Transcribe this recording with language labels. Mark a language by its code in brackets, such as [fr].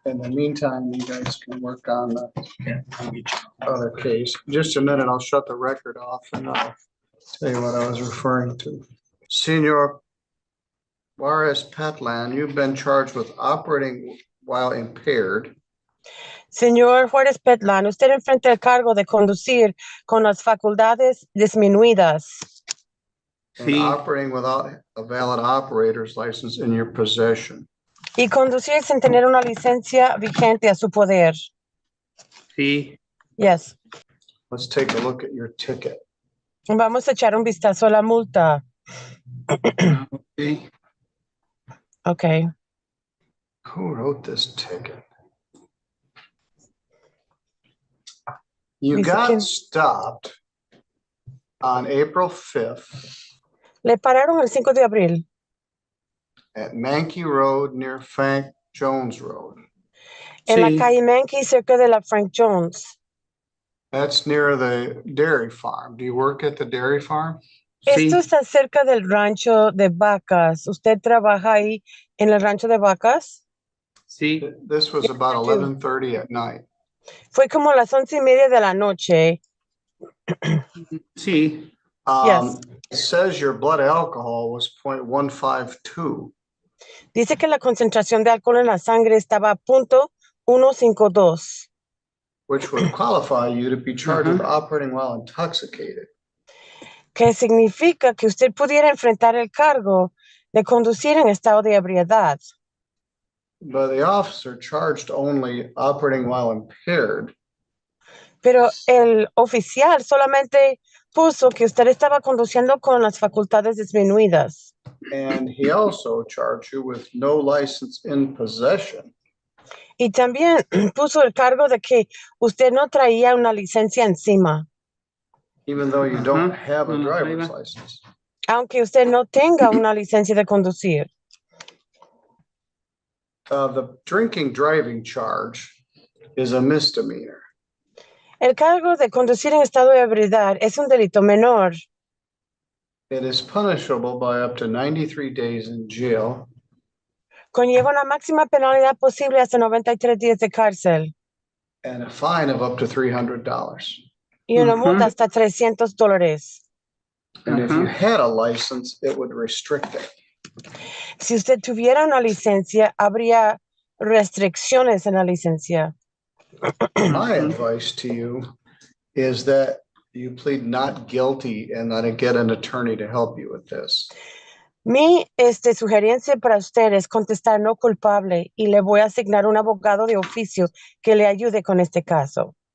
[en] In the meantime, you guys can work on the Yeah, I'll get you. other case. Just a minute, I'll shut the record off and I'll tell you what I was referring to. Senor Juarez Petlan, you've been charged with operating while impaired [es] Señor Juárez Petlán, usted enfrenta el cargo de conducir con las facultades disminuidas [en] and operating without a valid operator's license in your possession. [es] y conducir sin tener una licencia vigente a su poder. Sí, [en] Yes. Let's take a look at your ticket. [es] Vamos a echar un vistazo a la multa. ok. Okay. [en] Who wrote this ticket? You [es] Dice [en] got [es] que- [en] stopped on April 5th [es] Le pararon el 5 de abril [en] at Mankey Road near Frank Jones Road. [es] en la Sí. calle Mankey cerca de la Frank Jones. [en] That's near the dairy farm. Do you work at the dairy farm? [es] Esto Sí. está cerca del rancho de vacas. ¿Usted trabaja ahí en el rancho de vacas? Sí, [en] This was about I do. 11:30 at night. [es] Fue como las 11:30 de la noche. sí, [en] Yes. It says your blood alcohol was 0.152. [es] Dice que la concentración de alcohol en la sangre estaba a .152, [en] which would qualify you to be charged with operating while intoxicated. [es] que significa que usted pudiera enfrentar el cargo de conducir en estado de ebriedad. [en] But the officer charged only operating while impaired. [es] Pero el oficial solamente puso que usted estaba conduciendo con las facultades disminuidas. [en] And he also charged you with no license in possession. [es] Y también puso el cargo de que usted no traía una licencia encima, [en] Even though you don't Ajá, have a [es] no la [en] driver's [es] traiga. [en] license. [es] aunque usted no tenga una licencia de conducir. [en] The drinking driving charge is a misdemeanor. [es] El cargo de conducir en estado de ebriedad es un delito menor. [en] It is punishable by up to 93 days in jail [es] Conlleva una máxima penalidad posible hasta 93 días de cárcel [en] and a fine of up to $300. [es] y una Ujú. multa hasta $300. [en] And if you Ajá. had a license, it would restrict it. [es] Si usted tuviera una licencia, habría restricciones en la licencia. [en] My advice to you is that you plead not guilty and that I get an attorney to help you with this. [es] Mi sugerencia para usted es contestar no culpable y le voy a asignar un abogado de oficio que le ayude con este caso.